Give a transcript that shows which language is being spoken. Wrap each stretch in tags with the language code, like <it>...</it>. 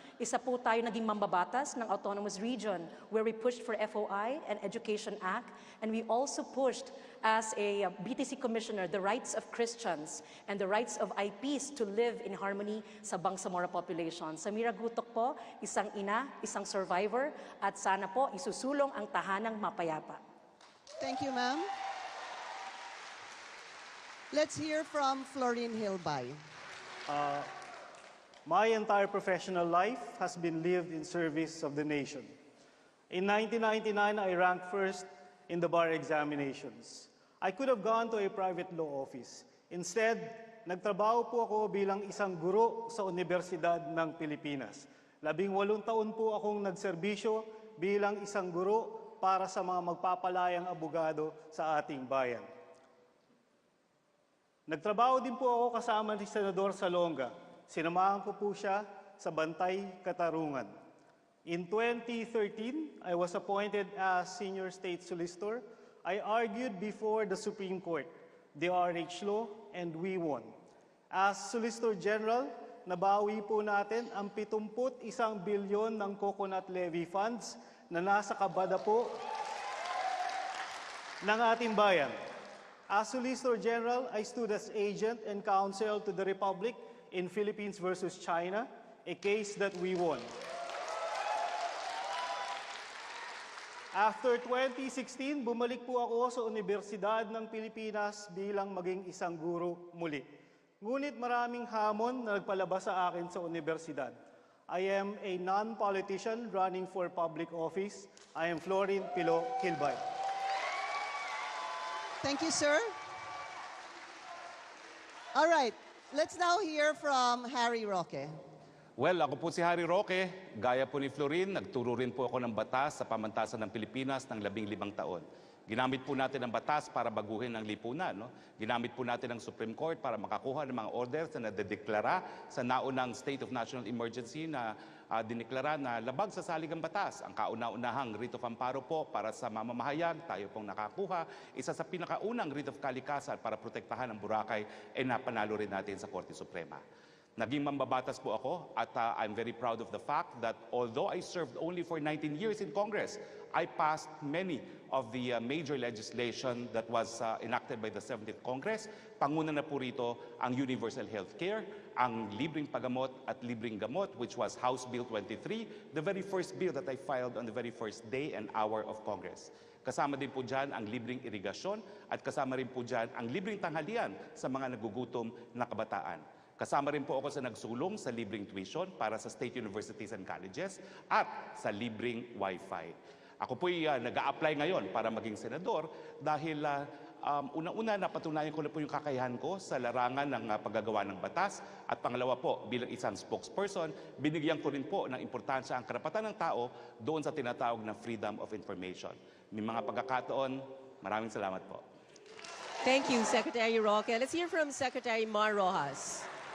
<tl>Isa po tayo naging mambabatas ng</tl> <en>Autonomous Region where we pushed for FOI and Education Act, and we also pushed as a BTC Commissioner the rights of Christians and the rights of IPs to live in harmony sa Bangsamoro population.</en> <tl>Samira Gutok po, isang ina, isang survivor, at sana po isusulong ang tahanang mapayapa.</tl> <en>Thank you, ma'am. Let's hear from Florine Hilbay. My entire professional life has been lived in service of the nation. In 1999, I ranked first in the bar examinations. I could have gone to a private law office.</en> <tl>Instead, nagtrabaho po ako bilang isang guro sa Universidad ng Pilipinas. 18 taon po akong nagserbisyo bilang isang guro para sa mga magpapalayang abogado sa ating bayan. Nagtrabaho din po ako kasama ni Senador Salonga. Sinamahan ko po siya sa Bantay, Katarungan.</tl> <en>In 2013, I was appointed as Senior State Solicitor. I argued before the Supreme Court, the RH law, and we won. As Solicitor General,</en> <tl>nabawi po natin ang 71 bilyon ng</tl> <en>coconut levy funds</en> <tl>na nasa kabada po ng ating bayan.</tl> <en>As Solicitor General, I stood as agent and counsel to the Republic in Philippines versus China, a case that we won.</en> <tl>After 2016, bumalik po ako sa Universidad ng Pilipinas bilang maging isang guro muli. Ngunit maraming hamon na nagpalabas sa akin sa universidad.</tl> <en>I am a non-politician running for public office. I am Florin Pilo Kilbay. Thank you, sir. All right, let's now hear from Harry Roque.</en> <tl>Well, ako po si Harry Roque. Gaya po ni Florin, nagturo rin po ako ng batas sa pamantasan ng Pilipinas ng 15 taon. Ginamit po natin ang batas para baguhin ang lipunan. No? Ginamit po natin ang Supreme Court para makakuha ng mga orders na nadedeklara sa naunang State of National Emergency na dineklara na labag sa saligang batas. Ang kauna-unahang writ of amparo po para sa mamamahayag, tayo pong nakakuha. Isa sa pinakaunang writ of kalikasan para protektahan ang Boracay, napanalo rin natin sa Korte Suprema. Naging mambabatas po ako at</tl> <en>I'm very proud of the fact that although I served only for 19 years in Congress, I passed many of the major legislation that was enacted by the 17th Congress.</en> <tl>Panguna na po rito ang</tl> <en>universal health care,</en> <tl>ang libreng pagamot at libreng gamot,</tl> <en>which was House Bill 23, the very first bill that I filed on the very first day and hour of Congress.</en> <tl>Kasama din po dyan ang libreng irigasyon at kasama rin po dyan ang libreng tanghalian sa mga nagugutom na kabataan. Kasama rin po ako sa nagsulong sa libreng tuition para sa state universities and colleges at sa libreng wifi. Ako po'y nag-a-apply ngayon para maging senador dahil unang-una napatunayan ko na po yung kakayahan ko sa larangan ng paggagawa ng batas at pangalawa po bilang isang spokesperson, binigyan ko rin po ng importansya ang karapatan ng tao doon sa tinatawag na freedom of information. May mga pagkakataon, maraming salamat po.</tl> <en>Thank you, Secretary Roque. Let's hear from Secretary Mar Rojas.</en>